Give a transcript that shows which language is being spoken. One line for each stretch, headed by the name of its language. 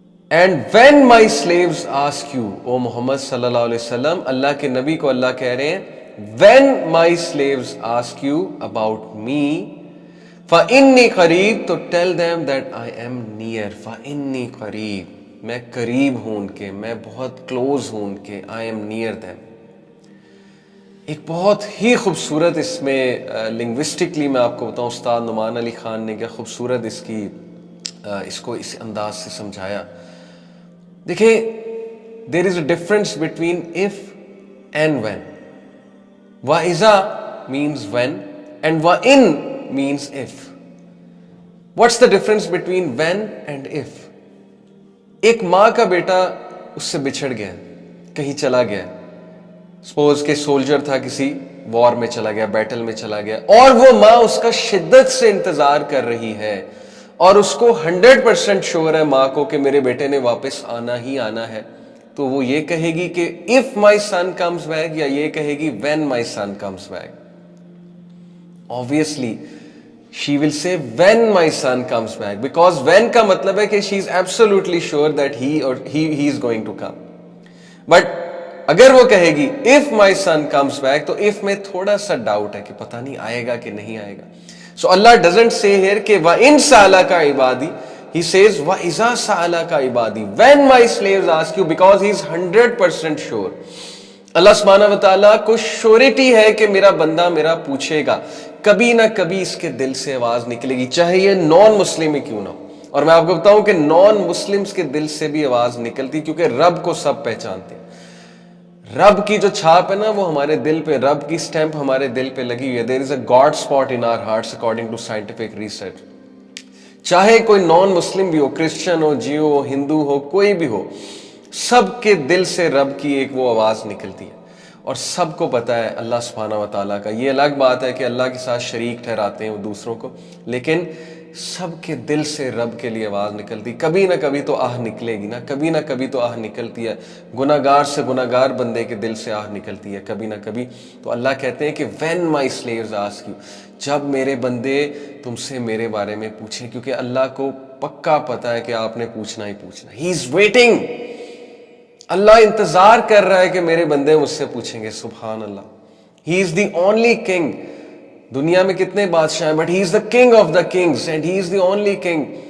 English: And when my slaves ask you,
Urdu: او محمد صلی اللہ علیہ وسلم، اللہ کے نبی کو اللہ کہہ رہے ہیں
English: when my slaves ask you about me
Arabic: فَإِنِّي قَرِيبٌ،
English: To tell them that I am near.
Arabic: فَإِنِّي قَرِيبٌ،
Urdu: میں قریب ہوں ان کے، میں بہت کلوز ہوں ان کے.
English: I am near them.
Urdu: ایک بہت ہی خوبصورت اس میں لنگوسٹکلی میں آپ کو بتاؤں، استاد نعمان علی خان نے کیا خوبصورت اس کو اس انداز سے سمجھایا. دیکھیں
English: there is a difference between if and when. وَإِذَا means when and وَإِن means if. What's the difference between when and if?
Urdu: ایک ماں کا بیٹا اس سے بچھڑ گیا، کہیں چلا گیا، سپوز کہ سولجر تھا، کسی وار میں چلا گیا، بیٹل میں چلا گیا، اور وہ ماں اس کا شدت سے انتظار کر رہی ہے اور اس کو 100% شور ہے ماں کو کہ میرے بیٹے نے واپس آنا ہی آنا ہے. تو وہ یہ کہے گی کہ
English: if my son comes back،
Urdu: یا یہ کہے گی
English: when my son comes back. Obviously she will say when my son comes back, because when
Urdu: کا مطلب ہے کہ
English: she is absolutely sure that he is going to come.
Urdu: But اگر وہ کہے گی
English: if my son comes back،
Urdu: تو if میں تھوڑا سا ڈاؤٹ ہے کہ پتہ نہیں آئے گا کہ نہیں آئے گا.
English: So Allah doesn't say here کہ
Arabic: وَإِن سَأَلَكَ عِبَادِي،
English: He says
Arabic: وَإِذَا سَأَلَكَ عِبَادِي،
English: when my slaves ask you، because he is 100% sure.
Urdu: اللہ سبحانہ و تعالیٰ کو شورٹی ہے کہ میرا بندہ میرا پوچھے گا، کبھی نہ کبھی اس کے دل سے آواز نکلے گی، چاہے یہ نان مسلم ہی کیوں نہ ہو. اور میں آپ کو بتاؤں کہ نان مسلمز کے دل سے بھی آواز نکلتی، کیونکہ رب کو سب پہچانتے ہیں. رب کی جو چھاپ ہے نا وہ ہمارے دل پہ، رب کی سٹیمپ ہمارے دل پہ لگی ہوئی ہے.
English: there is a God spot in our hearts according to scientific research.
Urdu: چاہے کوئی نان مسلم بھی ہو، کرسچن ہو، جیو ہو، ہندو ہو، کوئی بھی ہو، سب کے دل سے رب کی ایک وہ آواز نکلتی ہے. اور سب کو پتہ ہے اللہ سبحانہ و تعالیٰ کا. یہ الگ بات ہے کہ اللہ کے ساتھ شریک ٹھہراتے ہیں وہ دوسروں کو، لیکن سب کے دل سے رب کے لیے آواز نکلتی. کبھی نہ کبھی تو آہ نکلے گی نا، کبھی نہ کبھی تو آہ نکلتی ہے. گناہ گار سے گناہ گار بندے کے دل سے آہ نکلتی ہے کبھی نہ کبھی. تو اللہ کہتے ہیں کہ
English: when my slaves ask you،
Urdu: جب میرے بندے تم سے میرے بارے میں پوچھیں، کیونکہ اللہ کو پکا پتہ ہے کہ آپ نے پوچھنا ہی پوچھنا.
English: He is waiting،
Urdu: اللہ انتظار کر رہا ہے کہ میرے بندے مجھ سے پوچھیں گے.
Arabic: سبحان اللہ.
English: He is the only king.
Urdu: دنیا میں کتنے بادشاہ ہیں،
English: But he is the king of the kings and he is the only king.